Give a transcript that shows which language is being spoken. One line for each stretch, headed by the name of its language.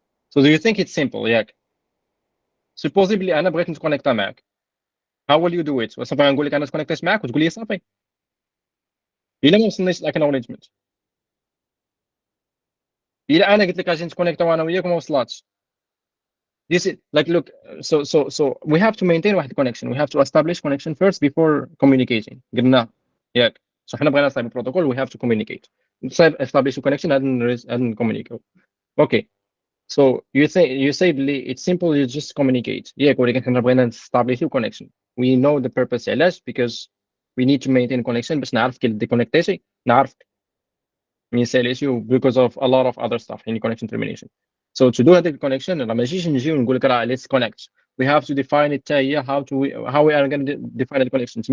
English: So do you think it's simple
Arabic: ياك supposedly بلي انا بغيت نتكونيكتا معاك
English: how will you do it؟
Arabic: وصافي غنقول لك انا تكونيكتيت معاك وتقول لي صافي الا ما وصلنيش الاكنولجمنت الا انا قلت لك اجي نتكونيكتا وانا وياك وما وصلاتش
English: You see, like, look, so we have to maintain واحد connection. We have to establish connection first before communicating.
Arabic: قلنا ياك.
English: So
Arabic: حنا بغينا نصايب
English: protocol, we have to communicate. نصايب establish connection and communicate. Okay. So you say بلي it's simple, you just communicate.
Arabic: ياك ولكن حنا بغينا نستابليشيو connection.
English: We know the purpose علاش because we need to maintain connection
Arabic: باش نعرف كي ديكونيكتيتي نعرف ينساليش
English: you because of a lot of other stuff in connection termination. So to do
Arabic: هذيك connection راه ماشيش نجيو نقول لك راه
English: let's connect. We have to define it
Arabic: حتى هي
English: how we are going to define the connection.